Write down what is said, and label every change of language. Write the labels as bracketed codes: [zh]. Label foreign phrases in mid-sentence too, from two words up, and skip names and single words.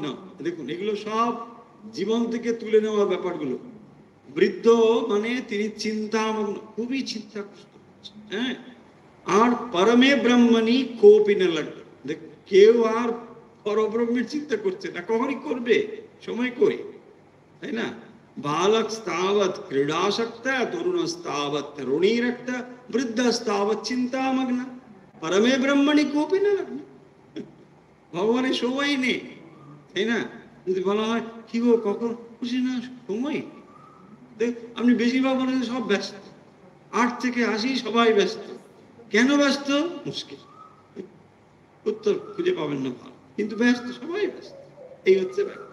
[bn] দেখুন এগুলো সব জীবন থেকে তুলে নেওয়ার ব্যাপারগুলো। বৃদ্ধ মানে তিনি চিন্তামগ্ন, খুবই চিন্তা করছেন, হ্যাঁ। আর [sa] পরমে ব্রহ্মণি কোপি [bn] না লাগবে, দেখ কেউ আর পরব্রহ্মের চিন্তা করছে না, কখনই করবে, সময় কই, তাই না? [sa] बालक स्तावत क्रीडासक्त, तरुण स्तावत तरुणी रक्त, वृद्ध स्तावत चिंतामग्न, परमे ब्रह्मणि कोपि न लग्न। [bn] ভগবানের সময় নেই, তাই না? যদি বলা হয় কি গো কখন খুশি না, সময় দেখ, আপনি বেশিরভাগ বলেন সব ব্যস্ত, 8 থেকে 80 সবাই ব্যস্ত। কেন ব্যস্ত? মুশকিল, উত্তর খুঁজে পাবেন না ভালো, কিন্তু ব্যস্ত, সবাই ব্যস্ত, এই হচ্ছে ব্যাপার।